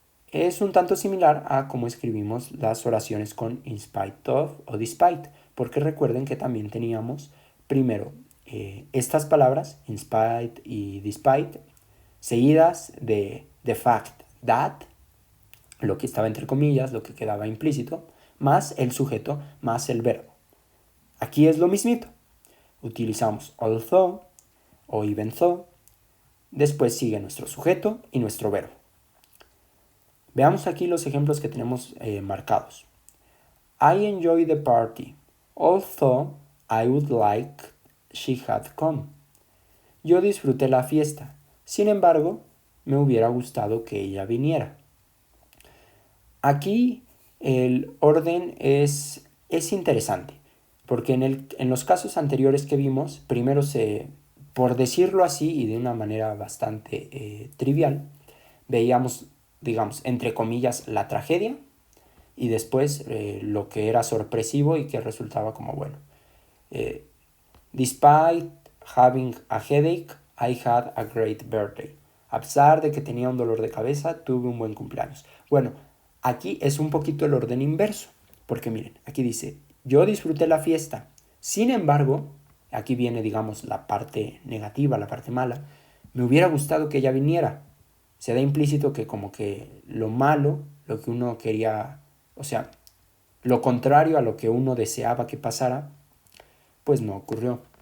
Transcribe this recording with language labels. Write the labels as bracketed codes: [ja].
[es] Es un tanto similar a cómo escribimos las oraciones con in spite of o despite, porque recuerden que también teníamos primero estas palabras, in spite y despite, seguidas de [en] the fact that, [es] lo que estaba entre comillas, lo que quedaba implícito, más el sujeto, más el verbo. Aquí es lo mismito. Utilizamos although o even though, después sigue nuestro sujeto y nuestro verbo. Veamos aquí los ejemplos que tenemos marcados. [en] I enjoy the party, although I would like she had come. [es] Yo disfruté la fiesta, sin embargo, me hubiera gustado que ella viniera. Aquí el orden es interesante, porque en los casos anteriores que vimos, primero por decirlo así y de una manera bastante trivial, veíamos, digamos, entre comillas, la tragedia y después lo que era sorpresivo y que resultaba como bueno. [en] Despite having a headache, I had a great birthday. [es] A pesar de que tenía un dolor de cabeza, tuve un buen cumpleaños. Bueno, aquí es un poquito el orden inverso, porque miren, aquí dice, yo disfruté la fiesta. Sin embargo, aquí viene, digamos, la parte negativa, la parte mala. Me hubiera gustado que ella viniera. Se da implícito que como que lo malo, lo que uno quería, o sea, lo contrario a lo que uno deseaba que pasara, pues no ocurrió.